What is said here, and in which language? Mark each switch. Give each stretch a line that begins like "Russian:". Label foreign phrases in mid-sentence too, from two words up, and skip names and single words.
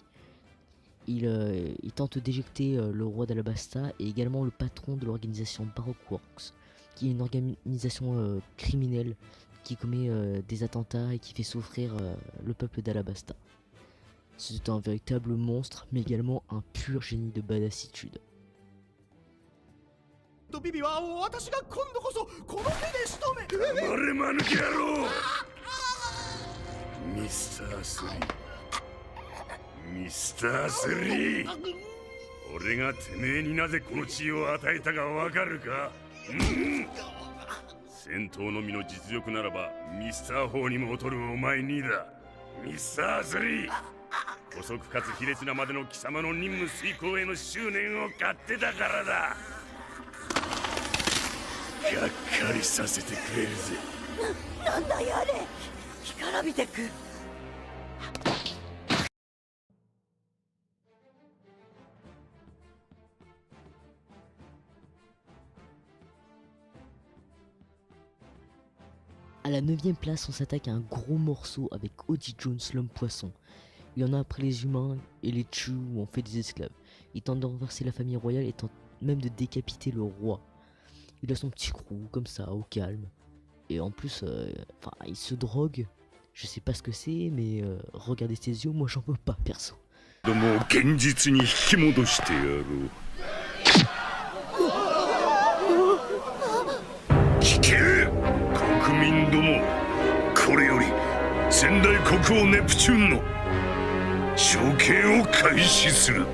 French: Il tente d'éjecter le roi d'Alabasta et également le patron de l'organisation Baroque Works, qui est une organisation criminelle qui commet des attentats et qui fait souffrir le peuple d'Alabasta. C'est un véritable monstre, mais également un pur génie de badassitude.
Japanese: ビビは私が今度こそこの手で仕留め。黙れ間抜け野郎。ミスタースリー。俺がてめえになぜこの地位を与えたかわかるか。戦闘のみの実力ならばミスター4にも劣るお前にだ。ミスタースリー。遅くかつ卑劣なまでの貴様の任務遂行への執念を買ってたからだ。がっかりさせてくれるぜ。なんだやれ、干からびてく。
French: À la 9ème place, on s'attaque à un gros morceau avec Oji Jones, l'homme poisson. Il en a après les humains et les tue ou en fait des esclaves. Il tente de renverser la famille royale et tente même de décapiter le roi. Il a son petit crew comme ça, au calme. Et en plus, il se drogue. Je sais pas ce que c'est, mais regardez ses yeux, moi j'en veux pas, perso.
Japanese: どもを現実に引き戻してやろう。聞け国民ども、これより先代国王ネプチューンの処刑を開始する。